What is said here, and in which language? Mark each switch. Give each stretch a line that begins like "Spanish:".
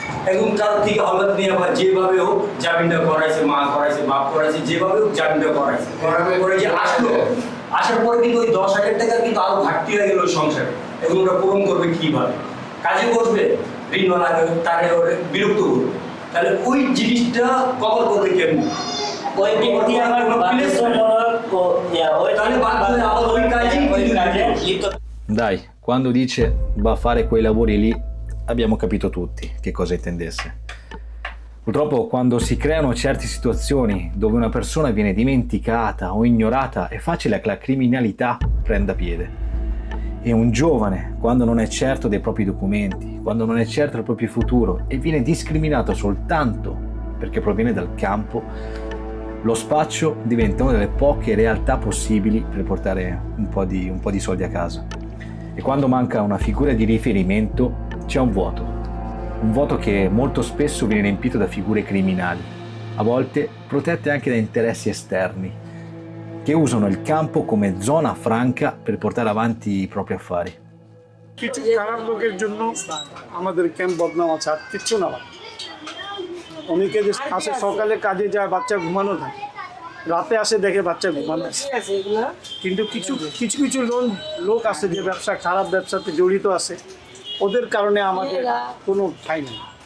Bangla: এখন কারোর থেকে হঠাৎ নিয়ে আবার যেভাবে হোক জামিনটা করাইছে, মা করাইছে, বাপ করাইছে, যেভাবে হোক জামিনটা করাইছে, করানোর পরে যে আসলো, আসার পরে কিন্তু ওই 10,000 টাকা কিন্তু আরো ঘাটতি হয়ে গেল সংসারে। এখন ওরা পূরণ করবে কিভাবে? কাজে বসবে, ঋণ লাগবে, তারে বিরক্ত করবে, তাহলে ওই জিনিসটা কভার করবে কেমন? ওই ব্যক্তি আমার তাহলে বাদ হয়ে আবার ওই কাজে।
Italian: Dai, quando dice va a fare quei lavori lì, abbiamo capito tutti che cosa intendesse. Purtroppo quando si creano certe situazioni dove una persona viene dimenticata o ignorata, è facile che la criminalità prenda piede. E un giovane, quando non è certo dei propri documenti, quando non è certo del proprio futuro e viene discriminato soltanto perché proviene dal campo, lo spaccio diventa una delle poche realtà possibili per portare un po' di soldi a casa. E quando manca una figura di riferimento c'è un vuoto che molto spesso viene riempito da figure criminali, a volte protette anche da interessi esterni, che usano il campo come zona franca per portare avanti i propri affari.
Bangla: কিছু খারাপ লোকের জন্য আমাদের camp বদনাম আছে, আর কিচ্ছু না। অনেকে যে আসে সকালে কাজে যায়, বাচ্চা ঘুমানো থাকে, রাতে আসে দেখে বাচ্চা ঘুমানো আছে, কিন্তু কিছু কিছু কিছু লোক আছে যে খারাপ ব্যবসাতে জড়িত আছে, ওদের কারণে আমাদের কোনো ঠাঁই নেই।